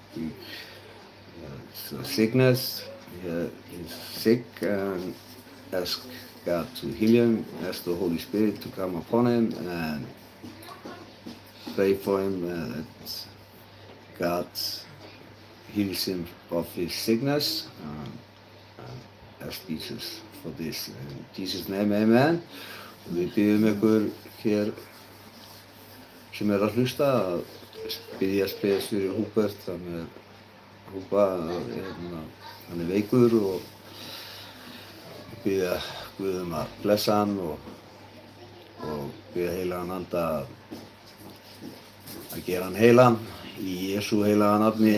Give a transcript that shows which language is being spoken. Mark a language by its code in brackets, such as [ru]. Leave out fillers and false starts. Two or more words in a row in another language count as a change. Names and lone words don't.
[en] Sickness, he's sick, and ask God to heal him, ask the Holy Spirit to come upon him, and pray for him that God heals him of his sickness. Ask Jesus for this. In Jesus' name, amen. [is] Við biðjum ykkur hér sem að hlusta að biðjast fyrir Húbert. Húpa, hann veikur og biðja Guð að blessa hann og biðja heilagan anda að gera hann heilan í Jesú heilaga nafni.